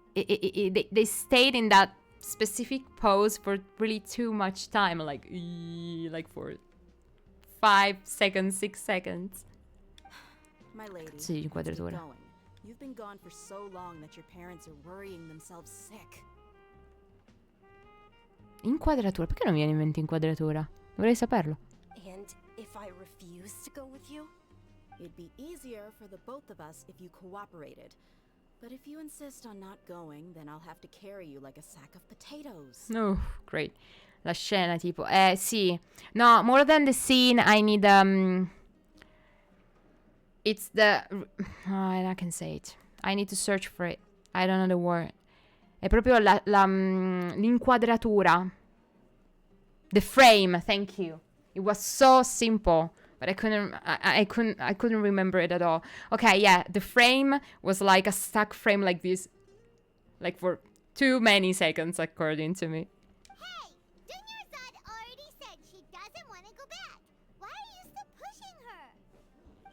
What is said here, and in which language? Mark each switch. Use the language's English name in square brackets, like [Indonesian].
[English] They stayed in that specific pose for really too much time, like for 5 seconds, 6 seconds. My lady, [Italian] Sì, [English] let's get [Italian] inquadratura. [English] going. You've been gone for so long that your parents are worrying themselves sick. [Italian] Inquadratura, perché non mi viene in mente inquadratura? Dovrei saperlo. [English] And if I refuse to go with you? It'd be easier for the both of us if you cooperated. But if you insist on not going, then I'll have to carry you like a sack of potatoes. Oh, great. [Italian] La scena, tipo, sì. [English] No, more than the scene, I need, it's the, I can say it. I need to search for it. I don't know the word. [Italian] È proprio l'inquadratura. [English] The frame, thank you. It was so simple, but I couldn't remember it at all. Okay, yeah, the frame was like a stuck frame like this, like for too many seconds, according to me. Hey! Dunyarzad already said she doesn't want to go back. Why are you still pushing her?